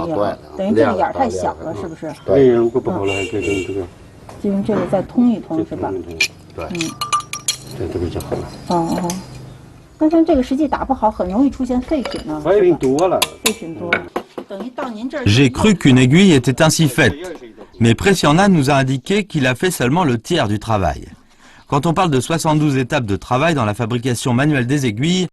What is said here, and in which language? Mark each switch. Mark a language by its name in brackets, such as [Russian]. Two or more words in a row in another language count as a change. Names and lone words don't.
[Chinese] 打断了。等于这个眼太小了，是不是？对，如果不好了，还可以用这个。就用这个再通一通，是吧？对。这个就好了。那像这个实际打不好，很容易出现废品呢。废品多了。废品多。等于到您这儿。 [French] J'ai cru qu'une aiguille était ainsi faite, mais Presianan nous a indiqué qu'il a fait seulement le tiers du travail. Quand on parle de 72 étapes de travail dans la fabrication manuelle des aiguilles,